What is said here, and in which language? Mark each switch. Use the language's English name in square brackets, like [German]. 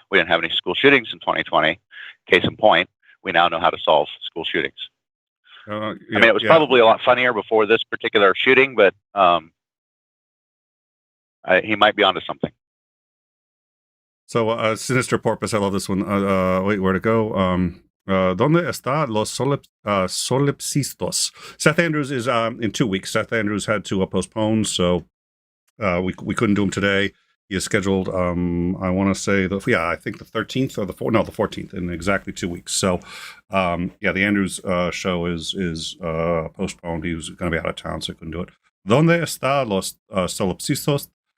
[English] We didn't have any school shootings in 2020. Case in point, we now know how to solve school shootings. I mean, it was probably a lot funnier before this particular shooting, but he might be onto something. So, Sinister Porpoise, I love this one. Wait, where to go? [Spanish] ¿Dónde está los solipsistas? [English] Seth Andrews is in 2 weeks. Seth Andrews had to postpone, so we couldn't do him today. He is scheduled, I want to say, I think the 13th or the 14th, in exactly 2 weeks. So, the Andrews show is postponed. He was going to be out of town, so he couldn't do it. [Spanish] ¿Dónde está los solipsistas?